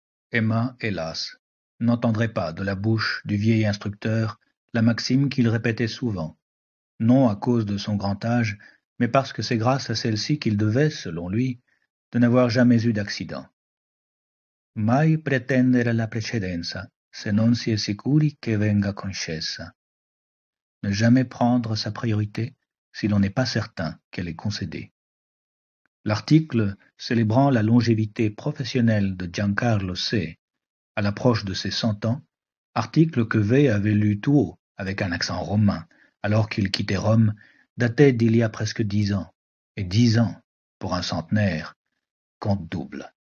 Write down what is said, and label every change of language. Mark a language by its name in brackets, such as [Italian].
[French] Emma, hélas, n'entendrait pas de la bouche du vieil instructeur la maxime qu'il répétait souvent, non à cause de son grand âge, mais parce que c'est grâce à celle-ci qu'il devait, selon lui, de n'avoir jamais eu d'accident. [Italian] Mai pretendere la precedenza, se non si è sicuri che venga concessa. [French] Ne jamais prendre sa priorité si l'on n'est pas certain qu'elle est concédée. L'article célébrant la longévité professionnelle de Giancarlo C. à l'approche de ses 100 ans, article que V avait lu tout haut, avec un accent romain, alors qu'il quittait Rome, datait d'il y a presque 10 ans, et 10 ans, pour un centenaire, compte double.